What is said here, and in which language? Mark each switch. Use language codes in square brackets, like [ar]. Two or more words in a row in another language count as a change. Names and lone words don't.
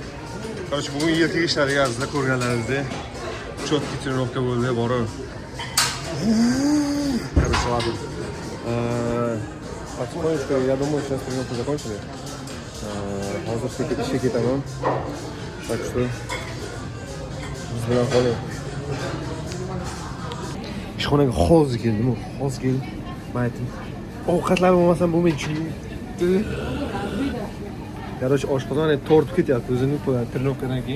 [uz] Короче, bugun ertaga ishlaringizda ko'rganlaringizdek [ru] четкий тренировка [uz] bo'ldi, borib. [ru] Короче, ладно. Потихонечку, я думаю, сейчас тренировку закончили. [uz] Hozir sekin ishga ketaman. [ru] Так что [uz] biz bilan qoling. Ishxonaga hozir keldim, hozir keldim. Maytim. Ovqatlar bo'lmasam bo'lmaydi chunki. Короче, oshqozon ham tortib ketyapti o'zini trenirovkadan keyin.